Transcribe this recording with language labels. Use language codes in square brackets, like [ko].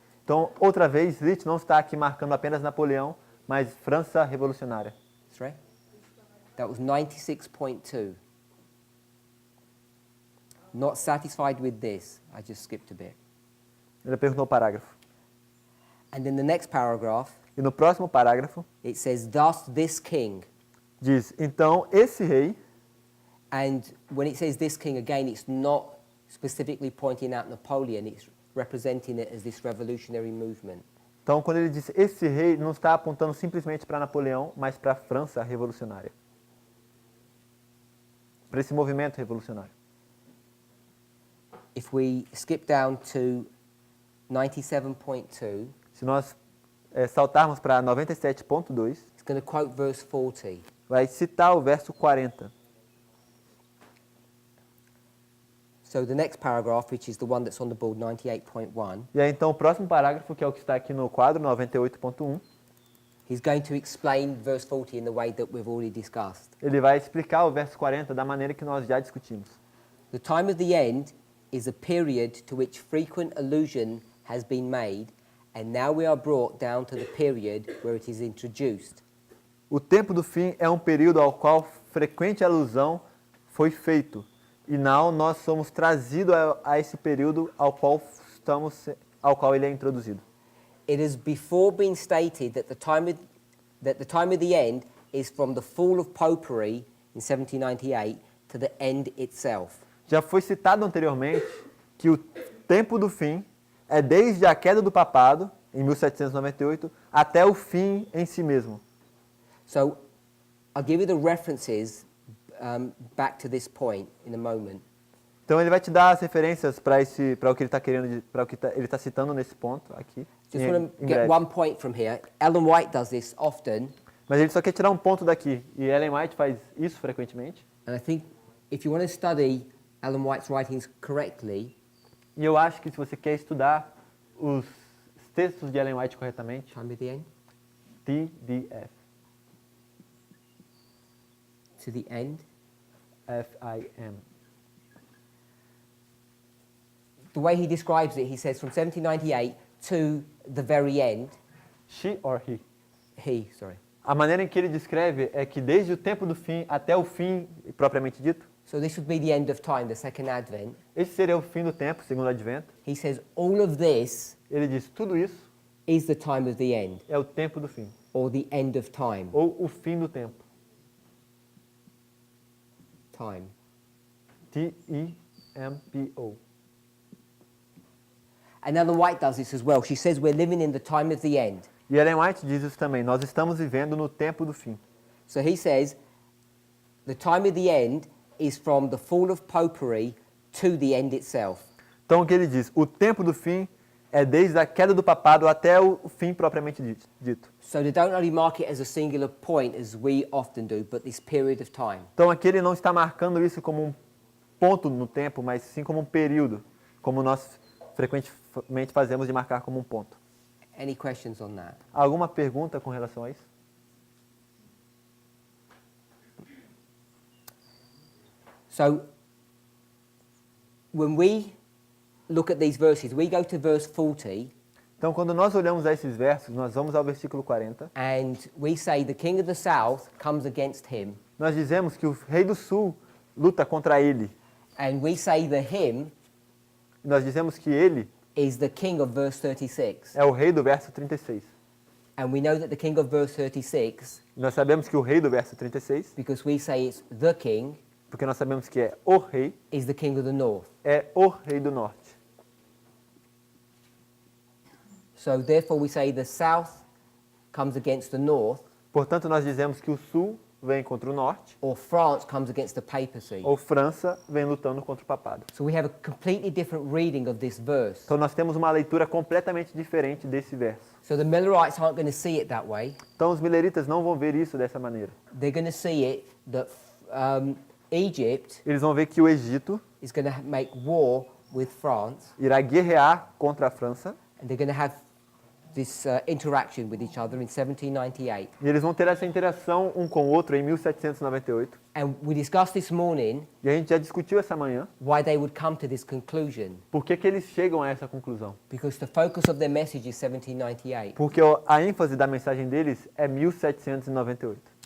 [pt] Então, outra vez, Litch não está aqui marcando apenas Napoleão, mas França revolucionária. [en] That's right. That was 96.2. Not satisfied with this, I just skipped a bit. [pt] Ele perguntou o parágrafo. [en] And then the next paragraph, [pt] E no próximo parágrafo, [en] it says, thus this king. [pt] diz, então, esse rei, [en] And when it says this king, again, it's not specifically pointing out Napoleon, it's representing it as this revolutionary movement. [pt] então, quando ele diz esse rei, não está apontando simplesmente para Napoleão, mas para a França revolucionária. Para esse movimento revolucionário. [en] If we skip down to 97.2, [pt] Se nós saltarmos para 97.2, [en] it's going to quote verse 40. [pt] vai citar o verso 40. [en] So the next paragraph, which is the one that's on the board, 98.1, [pt] E aí, então, o próximo parágrafo, que é o que está aqui no quadro, 98.1, [en] he's going to explain verse 40 in the way that we've already discussed. [pt] ele vai explicar o verso 40 da maneira que nós já discutimos. [en] The time of the end is a period to which frequent allusion has been made, and now we are brought down to the period where it is introduced. [pt] O tempo do fim é um período ao qual frequente alusão foi feito, e não nós somos trazidos a esse período ao qual ele é introduzido. [en] It has before been stated that the time of the end is from the fall of popery in 1798 to the end itself. [pt] Já foi citado anteriormente que o tempo do fim é desde a queda do papado, em 1798, até o fim em si mesmo. [en] So I'll give you the references back to this point in a moment. [pt] Então ele vai te dar as referências para o que ele está querendo, para o que ele está citando nesse ponto aqui. [en] Just want to get one point from here. Ellen White does this often, [pt] Mas ele só quer tirar um ponto daqui. E Ellen White faz isso frequentemente. [en] and I think if you want to study Ellen White's writings correctly, [pt] E eu acho que se você quer estudar os textos de Ellen White corretamente, [en] time of the end, [pt] TDF, [en] to the end, [pt] FIM. [en] the way he describes it, he says from 1798 to the very end, She or he? sorry. [pt] A maneira em que ele descreve é que desde o tempo do fim até o fim propriamente dito, [en] So this would be the end of time, the second advent. [pt] esse seria o fim do tempo, segundo o advento. [en] He says all of this [pt] Ele diz tudo isso [en] is the time of the end, [pt] é o tempo do fim, [en] or the end of time. [pt] ou o fim do tempo. [en] Time. [pt] TEMPO. [en] And Ellen White does this as well. She says we're living in the time of the end. [pt] E Ellen White diz isso também. Nós estamos vivendo no tempo do fim. [en] So he says the time of the end is from the fall of popery to the end itself. [pt] Então o que ele diz? O tempo do fim é desde a queda do papado até o fim propriamente dito. [en] So they don't only mark it as a singular point as we often do, but this period of time. [pt] Então aqui ele não está marcando isso como um ponto no tempo, mas sim como um período, como nós frequentemente fazemos de marcar como um ponto. [en] Any questions on that? [pt] Alguma pergunta com relação a isso? [en] So when we look at these verses, we go to verse 40 [pt] Então quando nós olhamos a esses versos, nós vamos ao versículo 40, [en] and we say the king of the south comes against him, [pt] nós dizemos que o rei do sul luta contra ele. [en] and we say the him [pt] Nós dizemos que ele [en] is the king of verse 36. [pt] é o rei do verso 36. [en] And we know that the king of verse 36, [pt] Nós sabemos que o rei do verso 36, [en] because we say it's the king, [pt] porque nós sabemos que é o rei, [en] is the king of the north. [pt] é o rei do norte. [en] So therefore we say the south comes against the north, [pt] Portanto, nós dizemos que o sul vem contra o norte, [en] or France comes against the papacy. [pt] ou França vem lutando contra o papado. [en] So we have a completely different reading of this verse. [pt] Então nós temos uma leitura completamente diferente desse verso. [en] So the Millerites aren't going to see it that way. [pt] Então os mileritas não vão ver isso dessa maneira. [en] They're going to see it that Egypt [pt] Eles vão ver que o Egito [en] is going to make war with France, [pt] irá guerrear contra a França, [en] and they're going to have this interaction with each other in 1798. [pt] E eles vão ter essa interação um com o outro em 1798. [en] And we discussed this morning [pt] E a gente já discutiu essa manhã [en] why they would come to this conclusion. [pt] por que eles chegam a essa conclusão. [en] Because the focus of their message is 1798. [pt] Porque a ênfase da mensagem deles é 1798.